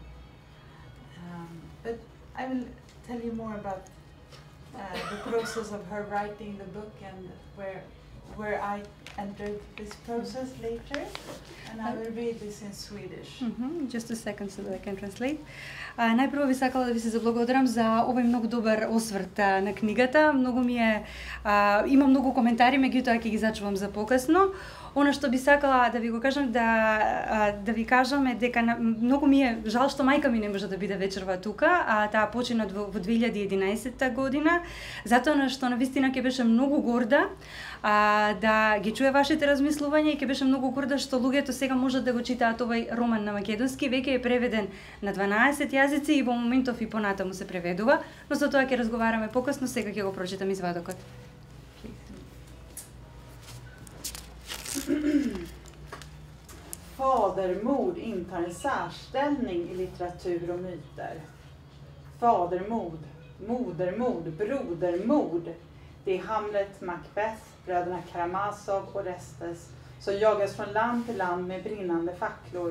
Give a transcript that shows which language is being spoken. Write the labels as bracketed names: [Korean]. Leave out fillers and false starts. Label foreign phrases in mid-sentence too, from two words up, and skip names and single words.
[English] But I will tell you more about the process of her writing the book and where I entered this process later, and I will read this in Swedish. Just a second so that I can translate. [Macedonian] Најпрво би сакала да ви се заблагодарам за овој многу добар осврт на книгата. Многу ми е има многу коментари, меѓутоа ќе ги зачувам за покасно. Она што би сакала да ви го кажам да ви кажам е дека многу ми е жал што мајка ми не може да биде вечерва тука, таа почина во 2011 година, затоа што навистина ќе беше многу горда да ги чуе вашите размислувања и ќе беше многу горда што луѓето сега можат да го читаат овој роман на македонски, веќе е преведен на 12 јазици и во моментов и понатаму се преведува, но за тоа ќе разговараме покасно, сега ќе го прочитам извадокот. [Swedish] Fadermord intar en särställning i litteratur och myter. Fadermord, modermord, brodermord. Det är Hamlet, Macbeth, bröderna Karamazov och Orestes som jagas från land till land med brinnande facklor.